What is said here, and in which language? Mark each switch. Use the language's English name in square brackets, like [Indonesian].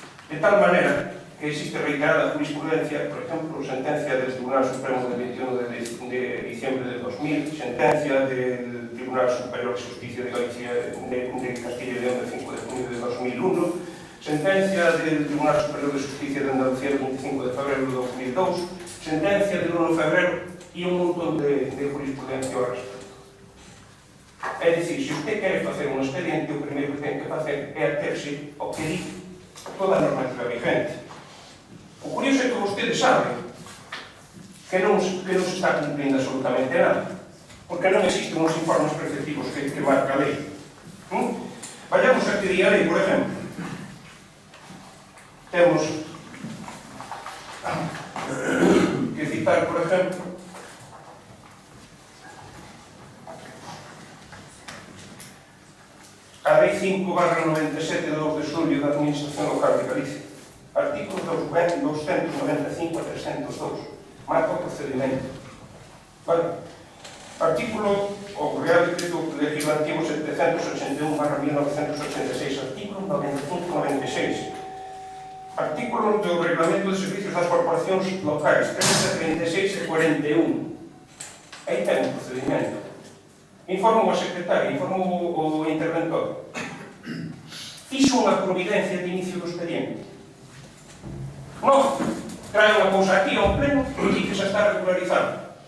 [Spanish] de tal manera que existe reiterada jurisprudencia, por ejemplo, sentencia del Tribunal Supremo del 21 de diciembre de 2000, sentencia del Tribunal Superior de Justicia de Galicia de Castilla y León del 5 de junio de 2001, sentencia del Tribunal Superior de Justicia de Andalucía del 25 de febrero de 2002, sentencia del 1 de febrero [Galician] e un montón de jurisprudencia ao respecto. É dicir, se usted quere facer un expediente, o primeiro que ten que facer é aterse ao que di toda a normativa vigente. O curioso é que vostedes saben que non se está cumplindo absolutamente nada, porque non existen uns informes preceptivos que marca a lei. [Spanish] Vayamos [Galician] a que di a lei, por exemplo. Temos que citar, por exemplo, a Lei 5/97 de 2 de xulio da Administración Local de Galicia. [Spanish] Artículos 295 a 302. [Galician] Marca o procedimento. Vale. [Spanish] Artículo o Real Decreto Legislativo 781/1986. Artículo 95-96. [Galician] Artículo do Reglamento de Servicios das Corporacións Locais 30, 36 e 41. Aí ten un procedimento. Informo a secretaria, informo o interventor. Fixo unha providencia de inicio do expediente. Non, trae unha cousa aquí ao pleno e di que xa está regularizado.